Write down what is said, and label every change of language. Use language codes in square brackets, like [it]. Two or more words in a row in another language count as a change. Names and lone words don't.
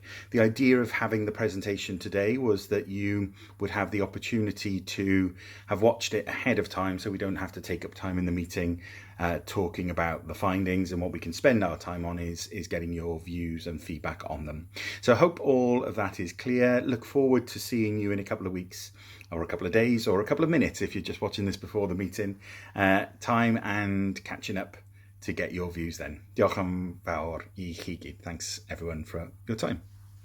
[en] The idea of having the presentation today was that you would have the opportunity to have watched it ahead of time, so we don't have to take up time in the meeting talking about the findings, and what we can spend our time on is getting your views and feedback on them. So I hope all of that is clear. Look forward to seeing you in a couple of weeks, or a couple of days, or a couple of minutes if you're just watching this before the meeting time, and catching up to get your views then. [cy] Diolch am fawr I chi gyd. [en] Thanks everyone for your time.